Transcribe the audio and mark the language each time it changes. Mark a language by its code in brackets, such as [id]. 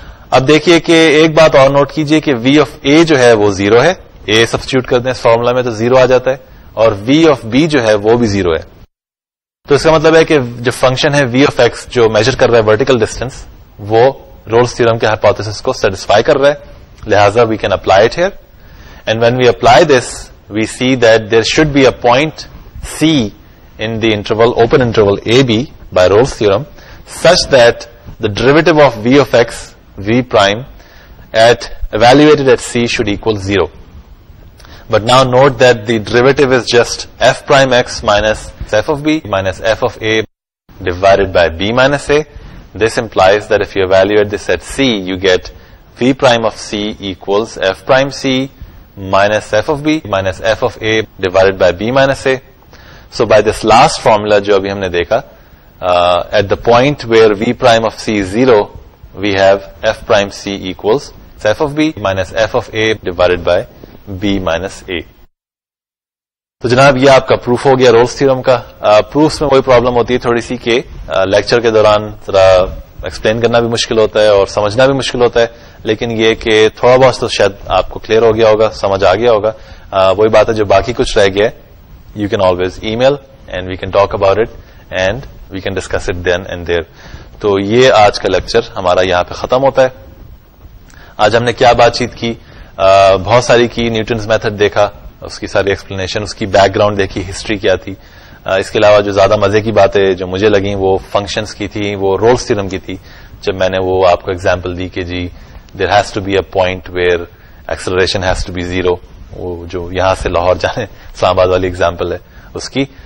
[ur] اب دیکھیے کہ ایک بات اور نوٹ کیجئے کہ وی آف اے جو ہے وہ 0 ہے. اے سبسٹیوٹ کر دیں اس فارمولا میں تو 0 آ جاتا ہے, اور وی آف بی جو ہے وہ بھی 0 ہے. تو اس کا مطلب ہے کہ جو فنکشن ہے وی آف ایکس جو میجر کر رہا ہے ورٹیکل ڈسٹینس, وہ رولز تھیورم کے ہائپوتھیسس کو سیٹسفائی کر رہا ہے. لہذا [en] We can apply it here, and when we apply this we see that there should be a point C in the interval, open interval AB by Rolle's theorem, such that the derivative of v of x, v prime, evaluated at C should equal 0. But now note that the derivative is just f prime x minus f of b minus f of a divided by b minus a. This implies that if you evaluate this at C, you get v prime of C equals f prime C minus f of b minus f of a divided by b minus a. So by this last formula [ur] جو ابھی ہم نے دیکھا, [en] at the point where v prime of c is 0, we have f prime c equals f of b minus f of a divided by b minus a. [ur] تو جناب یہ آپ کا پروف ہو گیا رولز تھیورم کا. پروفس میں وہی problem ہوتی ہے تھوڑی سی کہ لیکچر کے دوران ذرا ایکسپلین کرنا بھی مشکل ہوتا ہے اور سمجھنا بھی مشکل ہوتا ہے, لیکن یہ کہ تھوڑا بہت تو شاید آپ کو کلیئر ہو گیا ہوگا, سمجھ آ گیا ہوگا. وہی بات ہے جو باقی کچھ رہ گیا ہے, [en] you can always email and we can talk about it and we can discuss it then and there. [ur] تو یہ آج کا لیکچر ہمارا یہاں پہ ختم ہوتا ہے. آج ہم نے کیا بات چیت کی, بہت ساری کی, نیوٹنز میتھڈ دیکھا, اس کی ساری ایکسپلینیشن, اس کی بیک گراؤنڈ دیکھی, ہسٹری کیا تھی. اس کے علاوہ جو زیادہ مزے کی باتیں جو مجھے لگیں وہ فنکشنز کی تھی, وہ رولز تھیورم کی تھی, جب میں نے وہ آپ کو ایگزامپل دی کہ جی [en] there has to be a point where acceleration has to be 0, [ur] وہ جو یہاں سے لاہور جانے اسلام آباد والی ایگزامپل ہے اس کی.